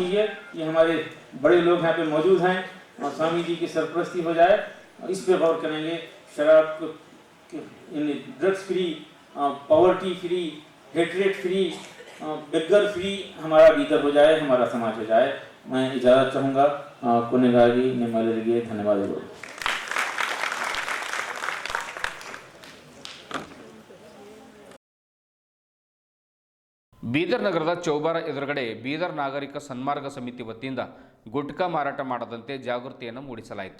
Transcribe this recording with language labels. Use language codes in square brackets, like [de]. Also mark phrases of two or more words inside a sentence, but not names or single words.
[hi] ये हमारे बड़े लोग यहाँ पे मौजूद हैं और स्वामी जी की सरपरस्ती हो जाए, इस पे गौर करेंगे। शराब यानी [en] drugs free, poverty free, hatred free, beggar free [hi] हमारा बीदर हो जाए, हमारा समाज हो जाए। मैं इजाज़त चाहूँगा। [kn] ಕೊನೆಗಾಗಿ ನಿಮ್ಮೆಲ್ಲರಿಗೆ ಧನ್ಯವಾದಗಳು। ಬೀದರ್ ನಗರದ ಚೌಬಾರ ಎದುರುಗಡೆ ಬೀದರ್ ನಾಗರಿಕ ಸನ್ಮಾರ್ಗ ಸಮಿತಿ ವತಿಯಿಂದ ಗುಟ್ಕಾ ಮಾರಾಟ ಮಾಡದಂತೆ ಜಾಗೃತಿಯನ್ನು ಮೂಡಿಸಲಾಯಿತು.